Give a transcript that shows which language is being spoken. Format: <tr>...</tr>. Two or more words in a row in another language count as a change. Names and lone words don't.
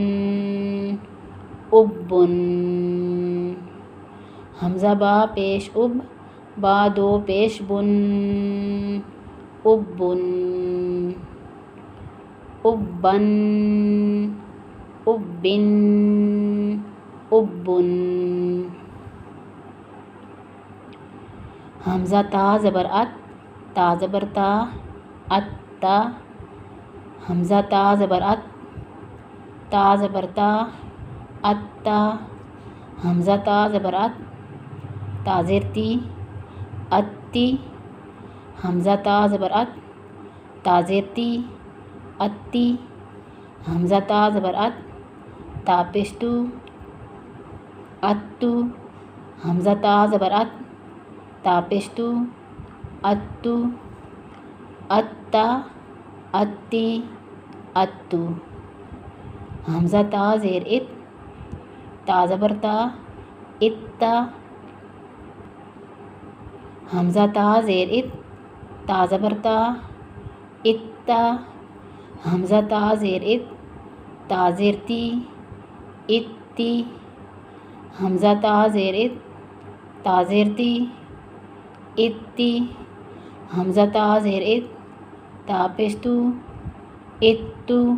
<bal>اب بن حمزہ با پیش اب با دو پیش بن اب بن اب بن اب بن اب بن حمزہ تا زبر ات تا زبر تا ات تا حمزہ تا زبر ات تا زبر تا ات تا حمزہ تا زبر ات تا زیر تی اتی حمزہ تا زبر ات تا زیر تی اتی حمزہ تا زبر ات تا پیش تو اتو حمزہ تا زبر ات تا پیش تو اتو اتا اتی اتو حمزہ تا زیر ات تا زبر تا اتا حمزہ تا زیر ات تا زبر تا اتا حمزہ تا زیر ات تا زیر تی اتی حمزہ تا زیر ات تا زیر تی اتی حمزہ تا زیر ات تا پیش تو اتو</bal>